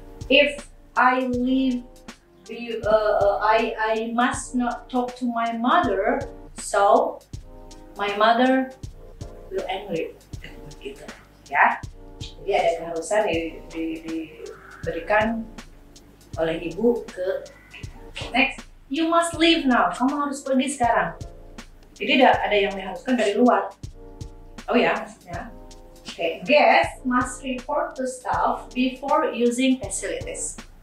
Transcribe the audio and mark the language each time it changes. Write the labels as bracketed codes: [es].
[en] If I leave, I must not talk to my mother, so my mother will angry. [id] Gitu. Ya, jadi ada keharusan diberikan oleh ibu ke next. [en] You must leave now. [id] Kamu harus pergi sekarang. Jadi ada yang diharuskan dari luar. Oh ya, maksudnya. Okay. [en] Guests must report to staff before using facilities.